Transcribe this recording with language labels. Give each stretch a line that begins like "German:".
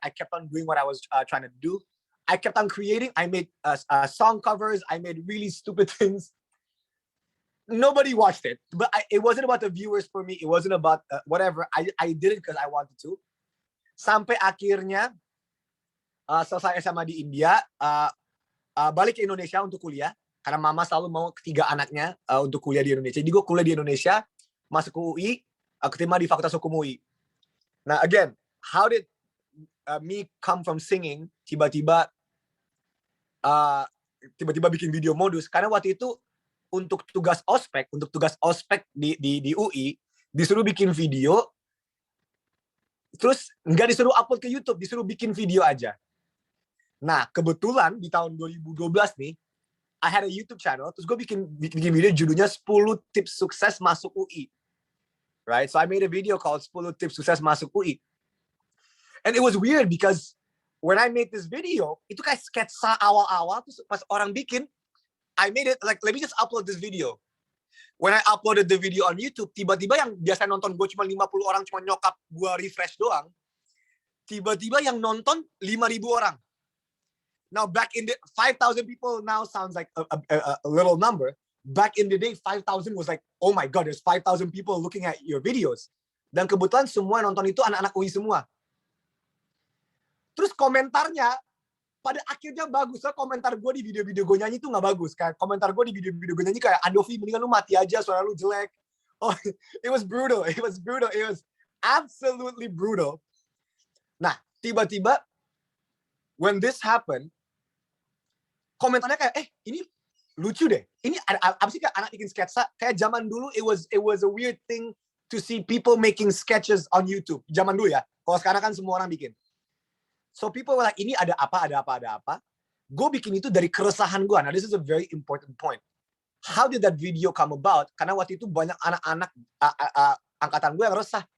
English: I kept on doing what I was trying to do. I kept on creating. I made song covers. I made really stupid things. Nobody watched it, but it wasn't about the viewers for me. It wasn't about whatever. I did it because I wanted to.
Indonesian: Sampai akhirnya selesai SMA di India, balik ke Indonesia untuk kuliah. Karena mama selalu mau ketiga anaknya untuk kuliah di Indonesia. Jadi gue kuliah di Indonesia, masuk ke UI, keterima di Fakultas Hukum UI.
English: Nah, again, how did me come from singing
Indonesian: tiba-tiba bikin video modus? Karena waktu itu untuk tugas ospek di UI disuruh bikin video Terus nggak disuruh upload ke YouTube, disuruh bikin video aja. Nah, kebetulan di tahun 2012 nih,
English: I had a YouTube channel,
Indonesian: terus gue bikin video judulnya 10 tips sukses masuk UI. Right?
English: So I made a video called 10 tips sukses masuk UI. And it was weird because when I made this video,
Indonesian: itu kayak sketsa awal-awal, terus pas orang bikin,
English: I made it like, let me just upload this video. When I uploaded the video on YouTube,
Indonesian: tiba-tiba yang biasa nonton gue cuma 50 orang, cuma nyokap gue refresh doang, tiba-tiba yang nonton 5.000 orang.
English: Now back in the 5,000 people now sounds like a little number. Back in the day, 5,000 was like, oh my God, there's 5,000 people looking at your videos.
Indonesian: Dan kebetulan semua nonton itu anak-anak UI semua. Terus komentarnya pada akhirnya bagus. So, komentar gue di video-video gue nyanyi itu nggak bagus. Kayak komentar gue di video-video gue nyanyi kayak, Andovi, mendingan lu mati aja, suara lu jelek.
English: Oh, it was brutal. It was brutal. It was absolutely brutal.
Indonesian: Nah, tiba-tiba
English: when this happened,
Indonesian: komentarnya kayak, ini lucu deh. Ini apa sih kayak anak bikin sketsa? Kayak zaman dulu,
English: it was a weird thing to see people making sketches on YouTube.
Indonesian: Zaman dulu ya. Kalau sekarang kan semua orang bikin. So
English: people were like,
Indonesian: ini ada apa. Gue bikin itu dari keresahan gue.
English: Nah, this is a very important point. How did that video come about?
Indonesian: Karena waktu itu banyak anak-anak angkatan gue yang resah.